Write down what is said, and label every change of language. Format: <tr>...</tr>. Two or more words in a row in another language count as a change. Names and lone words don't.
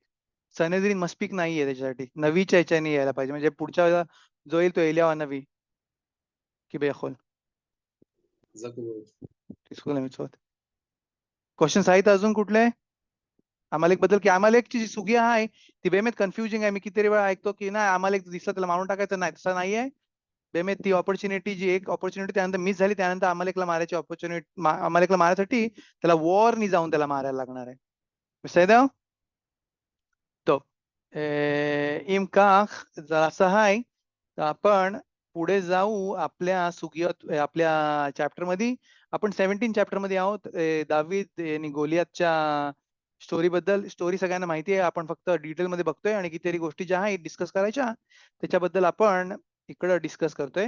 <mr>सनेद्रीन मस्पिक नाहीये त्याच्यासाठी. नवीच्या ह्याच्याने यायला पाहिजे म्हणजे पुढच्या वेळेला जो येईल तो एलियावा नवी की बेखोल क्वेश्चन आहेत अजून कुठले अमालेक बद्दल? की अमालेकची जी सुगिया आहे ती बेमेत कन्फ्युजिंग आहे. मी किती वेळा ऐकतो की नाही अमालेक दिसला त्याला मारून टाकायचं, नाही तसं नाहीये. बेमेत ती ऑपॉर्च्युनिटी जी एक ऑपॉर्च्युनिटी त्यानंतर मिस झाली त्यानंतर अमालेकला मारायची ऑपॉर्च्युनिटी अमालेकला मारण्यासाठी त्याला वॉरनी जाऊन त्याला मारायला लागणार आहे.</mr> <he>בסדר? טוב. אם כך</he> <mr>जर असं आहे तर आपण पुढे जाऊ आपल्या सुगियत आपल्या चॅप्टर मध्ये. आपण 17 चॅप्टर मध्ये आहोत. दावीद आणि गोलियातच्या स्टोरी बद्दल. स्टोरी सगळ्यांना माहिती आहे. आपण फक्त डिटेल मध्ये बघतोय आणि कितीतरी गोष्टी ज्या आहेत डिस्कस करायच्या त्याच्याबद्दल आपण इकडं डिस्कस करतोय.</mr>